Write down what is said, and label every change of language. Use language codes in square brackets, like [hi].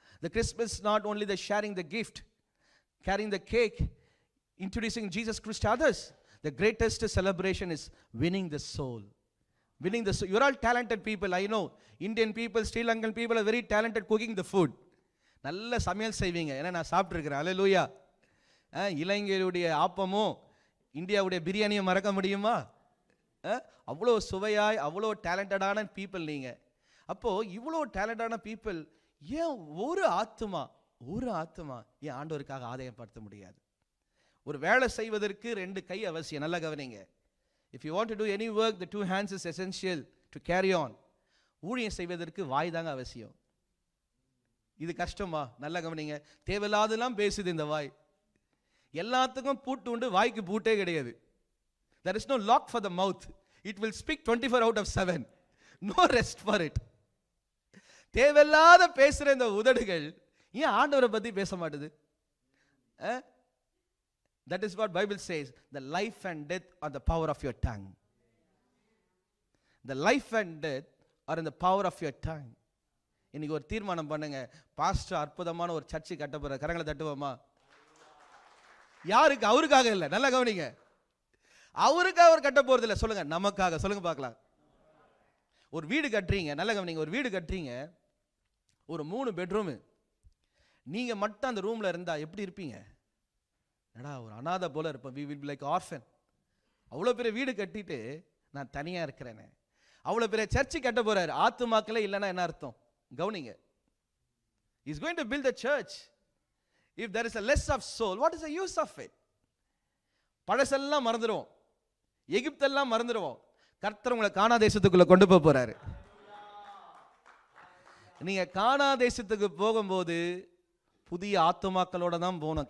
[en] The Christmas is not only the sharing the gift, carrying the cake, introducing Jesus Christ to others. The greatest celebration is winning the soul. Winning the soul. You are all talented people. I know. Indian people, Sri Lankan people are very talented cooking the food. [ta] நல்ல சமையல் செய்வீங்க. ஏன்னா நான் சாப்பிட்டுருக்கிறேன். அல்லேலூயா. இலங்கையுடைய ஆப்பமும் இந்தியாவுடைய பிரியாணியை மறக்க முடியுமா? அவ்வளோ சுவையாய் அவ்வளோ [en] டேலண்டடான பீப்புள் [ta] நீங்கள். அப்போது இவ்வளோ [en] டேலண்டான பீப்புள் [ta] ஏன் ஒரு ஆத்மா ஏன் ஆண்டவருக்காக ஆதாயப்படுத்த முடியாது? ஒரு வேலை செய்வதற்கு 2 கை அவசியம். நல்லா கவனிங்க. [en] If you want to do any work, the 2 hands is essential to carry on. [ta] ஊழியம் செய்வதற்கு வாய் தாங்க அவசியம். இது கஷ்டமா? நல்லா கவனிங்க. தேவையில்லாதெல்லாம் பேசுது இந்த வாய். எல்லாத்துக்கும் பூட்டு உண்டு, வாய்க்கு பூட்டே கிடையாது. [en] There is no lock for the mouth. It will speak 24 out of 7. No rest for it. [ta] தேவையில்லாத பேசுகிற இந்த உதடுகள் ஏன் ஆண்டவரை பற்றி பேச மாட்டுது? [en] That is what Bible says. The life and death are the power of your tongue. The life and death are in the power of your tongue. [ta] இன்னைக்கு ஒரு தீர்மானம் பண்ணுங்க. பாஸ்டர் அற்புதமான ஒரு சர்ச்சை கட்ட போற. கரங்களை தட்டுவோமா? யாருக்கு? அவருக்காக இல்லை. நல்லா கவனிங்க. அவருக்காக அவர் கட்ட போறது இல்லை. சொல்லுங்க, நமக்காக. சொல்லுங்க பார்க்கலாம். ஒரு வீடு கட்டுறீங்க. நல்லா கவனிங்க. ஒரு வீடு கட்டுறீங்க. ஒரு 3 பெட்ரூமு. நீங்க மட்டும் அந்த ரூம்ல இருந்தா எப்படி இருப்பீங்க? ஏடா ஒரு அனாதை போல இருப்பேன். [en] we will be like orphan. [ta] அவ்வளோ பெரிய வீடு கட்டிட்டு நான் தனியா இருக்கிறேனே. அவ்வளோ பெரிய சர்ச்சு கட்ட போறாரு. ஆத்துமாக்களே இல்லைன்னா என்ன அர்த்தம்? கவனிங்க. [en] he is going to build a church. if there is a less of soul, what is the use of it? [ta] பழசெல்லாம் மறந்துடுவோம். எகிப்தெல்லாம் மறந்துடுவோம். கர்த்தர் உங்களை கானா தேசத்துக்குள்ள கொண்டு போக போறாரு. நீங்க கானா தேசத்துக்கு போகும்போது புதிய ஆத்துமாக்களோட தான் போகணும்.